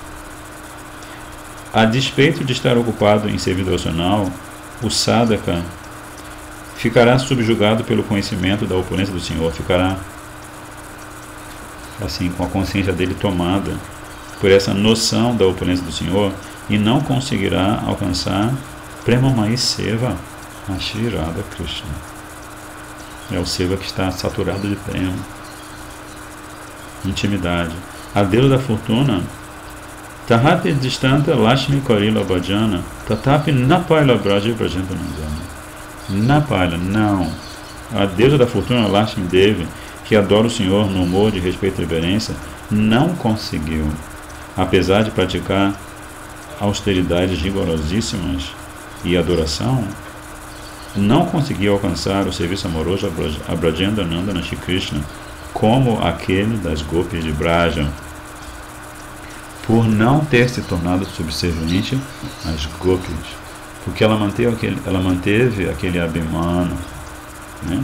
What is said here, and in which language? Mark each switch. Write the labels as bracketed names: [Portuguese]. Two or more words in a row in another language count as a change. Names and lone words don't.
[Portuguese] a despeito de estar ocupado em serviço devocional, o sadhaka ficará subjugado pelo conhecimento da opulência do Senhor, ficará assim com a consciência dele tomada por essa noção da opulência do Senhor e não conseguirá alcançar Premamai Seva a Shri Radha Krishna. É o Seva que está saturado de prema, intimidade. A deusa da fortuna, [Bangla] তাহাতে দৃষ্টান্ত লক্ষ্মী করিল ভজন তথাপি না পাইল ব্রজে ব্রজেন্দ্রনন্দন. [Portuguese] Napaila, não. A deusa da fortuna, Lakshmi Devi, que adora o Senhor no humor de respeito e reverência, não conseguiu, apesar de praticar austeridades rigorosíssimas e adoração, não conseguiu alcançar o serviço amoroso a Brajendra Nandana Shri Krishna como aquele das Gopis de Braja, por não ter se tornado subserviente às Gopis, porque ela manteve aquele abhimana, né?